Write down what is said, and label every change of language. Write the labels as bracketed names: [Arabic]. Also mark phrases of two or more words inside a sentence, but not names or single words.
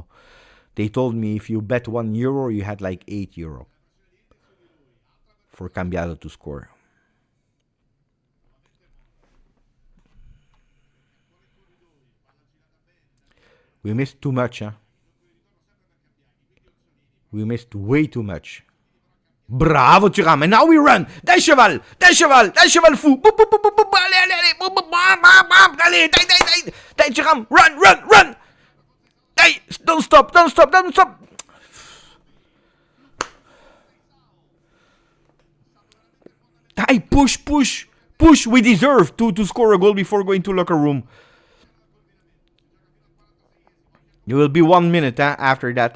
[English] They told me if you bet €1, you had like €8 for Cambiaso to score. We missed too much, huh? We missed way too much. Bravo, Thuram. And now we run. [Italian] Dai, cheval. Dai, cheval. Dai, [French] cheval fou. Allez, [English] dai, Thuram. Run. Dai, don't stop. Dai, push. We deserve to score a goal before going to locker room. You will be 1 minute after that.